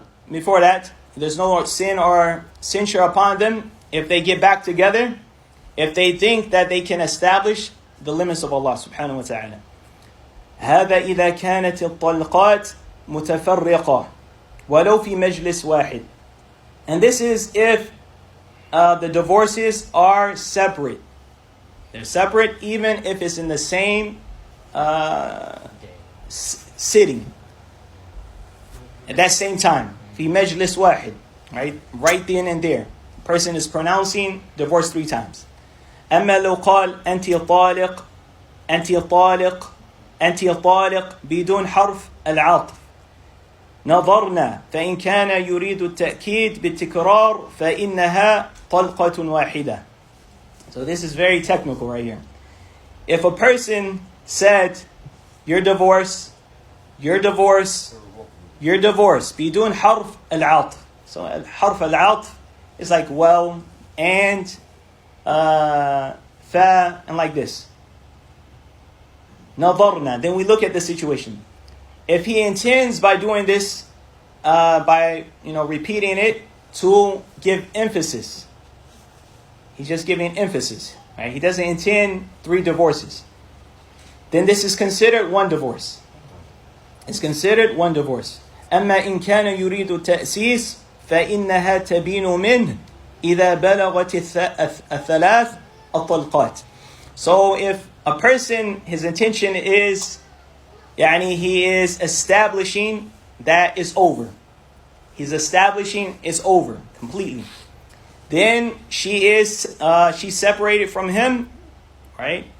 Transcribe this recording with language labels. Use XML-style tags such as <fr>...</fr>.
<en>Before that, there's no sin or censure upon them if they get back together, if they think that they can establish the limits of Allah subhanahu wa ta'ala.</en> <ar>هذا إذا كانت الطلقات متفرقة ولو في مجلس واحد.</ar> <en>And this is if the divorces are separate. They're separate even if it's in the same sitting. At that same time.</en> <ar>في مجلس واحد.</ar> <en>Right then and there. The person is pronouncing divorce 3 times.</en> <ar>أما لو قال أنت طالق أنت طالق أنت طالق بدون حرف العطف نظرنا فإن كان يريد التأكيد بالتكرار فإنها طلقة واحدة.</ar> <en>So this is very technical right here. If a person said, you're divorced, you're divorced, you're divorced,</en> <ar>بدون حرف العطف.</ar> <en>So حرف العطف is like well and fa and like this.</en> <ar>نظرنا,</ar> <en>then we look at the situation. If he intends by doing this, by repeating it to give emphasis, he's just giving emphasis, right? He doesn't intend 3 divorces. Then this is considered 1 divorce. It's considered 1 divorce.</en> <ar>أما إن كان يريد التأسيس فإنها تبين منه إذا بلغت الثلاث الطلقات.</ar> <en>So if a person, his intention is, he is establishing that it's over. He's establishing it's over completely. Then she's separated from him, right?</en>